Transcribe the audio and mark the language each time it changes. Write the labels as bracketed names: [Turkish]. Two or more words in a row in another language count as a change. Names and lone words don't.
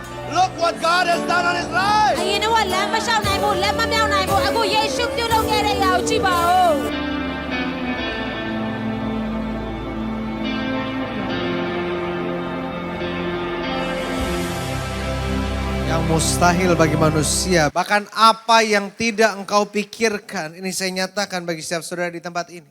[English] Look what God has done on his life. [Burmese] အရင်တော့လမ်းမလျှောက်နိုင်ဘူးလက်မမြောက်နိုင်ဘူးအခုယေရှုပြုလုပ်ခဲ့တဲ့အရာကိုကြည့်ပါဦး [Indonesian] Yang mustahil bagi manusia, bahkan apa yang tidak engkau pikirkan, ini saya nyatakan bagi setiap saudara di tempat ini.